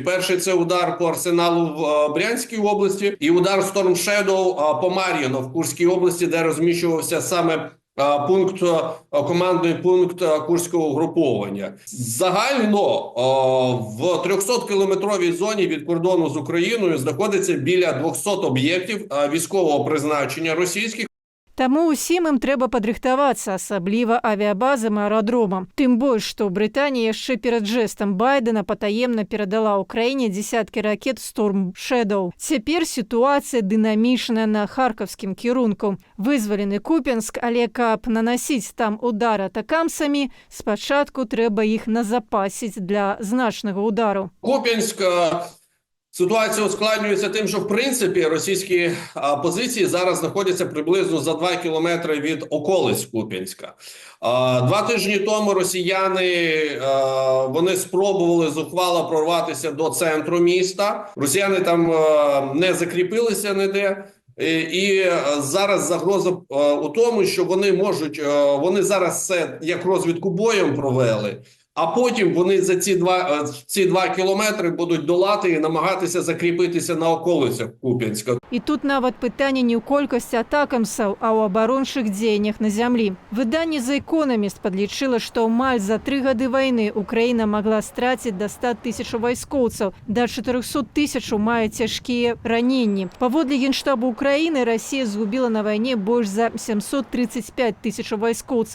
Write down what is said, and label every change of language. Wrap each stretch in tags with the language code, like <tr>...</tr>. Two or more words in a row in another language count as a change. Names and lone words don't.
<uk>Перший – це удар по арсеналу в Брянській області і удар Storm Shadow по Мар'їно в Курській області, де розміщувався саме командний пункт Курського угруповання. Загально в 300-кілометровій зоні від кордону з Україною знаходиться біля 200 об'єктів військового призначення російських.</uk> <be>Тому усім ім треба падрыхтавацца, асабліва авіабазам і аэрадромам. Тым больш, што Брытанія яшчэ перад жэстам Байдена патаемна перадала Ўкраіне дзесяткі ракет Storm Shadow. Цяпер сітуацыя дынамічная на харкаўскім кірунку. Вызвалены Купенск, але каб нанасіць там удар атакамсамі, спачатку трэба іх назапасіць для значнага удару.</be> <uk>Куп'янськ ситуація ускладнюється тим, що в принципі російські позиції зараз знаходяться приблизно за 2 кілометри від околиць Куп'янська. 2 тижні тому росіяни вони спробували зухвало прорватися до центру міста. Росіяни там не закріпилися ніде. І зараз загроза у тому, що вони зараз це як розвідку боєм провели, а потім вони за ці 2 кілометри будуть долати і намагатися закріпитися на околицях Куп'янська.</uk> <be>І тут нават пытанне не ў колькасці атакамсаў, а ў абарончых дзеяннях на зямлі. Выданне «The Economist» падлічыла, што амаль за 3 гады вайны Украіна магла страціць до 100 тысяч вайскоўцаў, да 400 тысяч мае цяжкія раненні. Паводле Генштабу Украіны, Расія згубіла на вайне больш за 735 тысяч вайскоўцаў.</be>